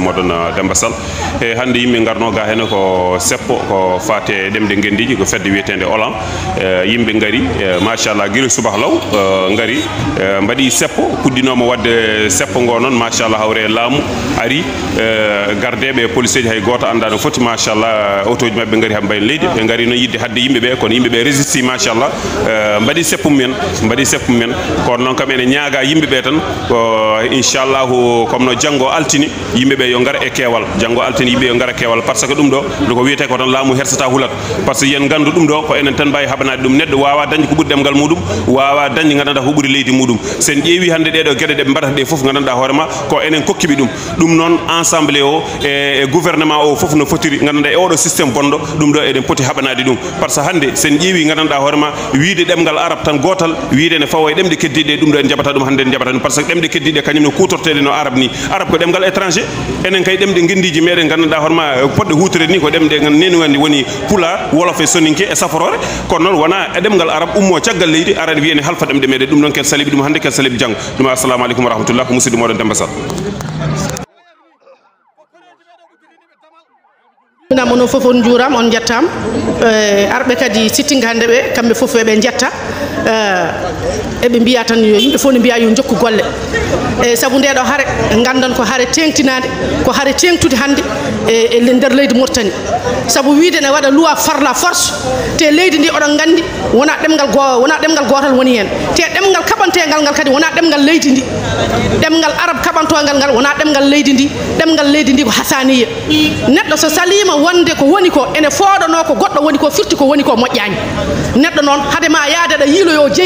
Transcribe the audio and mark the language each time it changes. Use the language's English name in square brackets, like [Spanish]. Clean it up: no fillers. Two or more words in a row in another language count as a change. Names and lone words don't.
[Fula] moɗon Demba Sall e hande yimɓe garno ga hene ko seppo ko fate ɗemde guendiji ko fedde wiyetede Olan yimɓe gaari machallah guila subaka law gaari mbaɗi seppo puɗɗinoma wadde seppo ngo noon machallah hawre laamu ari gardeɓe police ji hay goto anda no foti machallah auto ji mabɓe gaari ha mbayi leydi ɓe gaari noon yidde hadde yimɓeɓe kono yimɓeɓe résisti machallah mbaɗi seppo mumen kono noon kam ene ñaaga yimɓeɓe tan ko inchallahu comme no janggo altini yimɓeɓe yo gara e keewal janggo altini yimɓe yo gara keewal [French] par ce que [Fula] ɗum ɗo ko wiyete ko tan laamu hersata hulat [French] par ce [Fula] que yen gandu ɗum ɗo ko enen tan mbawi haɓanade ɗum neɗɗo wawa dañde ko ɓuuri ɗemgal muɗum wawa dañde gandanɗa ko ɓuuri leydi muɗum sen ƴeewi hande ɗeɗo gueɗe ɗeɓe mbaɗata ɗe foof gandanɗa hoorema ko enen kokkiɓe ɗum noon ensemble o e gouvernement o foof no fotiri gandanɗa e oɗo systéme bonɗo ɗum ɗo eɗen poti haɓanade ɗum [French] par ce que [Fula] hande sen ƴeewi gandanɗa hoorema wiide ɗemgal arab tan gotal wiide ne fawo e ɗemɗe keddiɗe ɗum ɗo en jaɓata ɗum hande en jaɓata ɗum [French] par ce que [Fula] ɗemɗe keddiɗe kañum no kutorteɗe no arab ni arab ko ɗemgal étranger enen kay ɗemɗe guendiji meɗen gandanɗa hoorema poɗɗe hutorede ni ko ɗemɗe neni gandi woni pulaar wolof e soninke e saforore kono noon wona e ɗemgal arab ummo caggal leydi arani wiyene halfa ɗemɗe meɗen ɗum noon ken saliɓe ɗum hande ken saliɓe janggo ɗum [Arabic] السلام عليكم ورحمة الله [Fula] ko musidɗo moɗon Demba Sall minamo no fof on juuram on jettam arɓe kadi sitting hande ɓe kamɓe fof eɓe jetta eɓe mbiya tan yo yimɓe fof ne mbiya yo jokku golle e saabu ndeɗo haare gandan ko haare tengtinade ko haare tengtude hande e nder leydi Mauritanie saabu wiide ne waɗa [French] loi par la force [Fula] te leydi ndi oɗon gandi wona ɗemgal gotal woni hen te ɗemgal kaɓantegal ngal kadi wona ɗemgal leydi ndi ɗemgal arab kaɓantogal ngal wona ɗemgal leydi ndi ɗemgal leydi ndi ko hasaniya neɗɗo so salima wonde ko woni ko ene fooɗano ko goɗɗo woni ko firti ko woni ko moƴƴani neɗɗo noon hadema yaade aɗa yiiloyo jeeyi